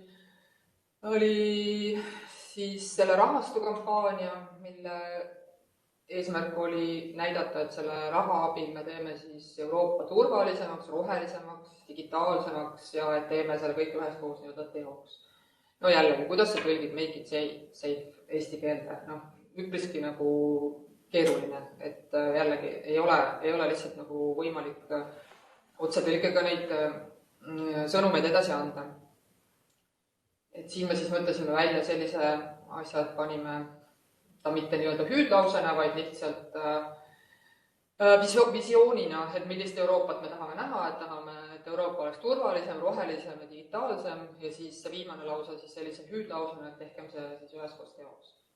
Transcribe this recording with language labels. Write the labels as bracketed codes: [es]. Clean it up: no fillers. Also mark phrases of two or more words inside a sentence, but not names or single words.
[et] Oli siis selle rahastukampaania, mille eesmärk oli näidata, et selle raha abil me teeme siis Euroopa turvalisemaks, rohelisemaks, digitaalsemaks ja et teeme selle kõik üheskoos nii-öelda teoks. No jällegi, kuidas see tõlgib [en] make it safe [et] eesti keelde? Üpriski nagu keeruline, et jällegi ei ole lihtsalt nagu võimalik otsetõlkega neid sõnumeid edasi anda. Et siin me siis mõtlesime välja sellise asja, et panime ta mitte nii-öelda hüüdlausena, vaid lihtsalt visioonina, et millist Euroopat me tahame näha, et tahame, et Euroopa oleks turvalisem, rohelisem ja digitaalsem ja siis see viimane lause siis sellise hüüdlausena, et tehkem see siis üheskoos teoks.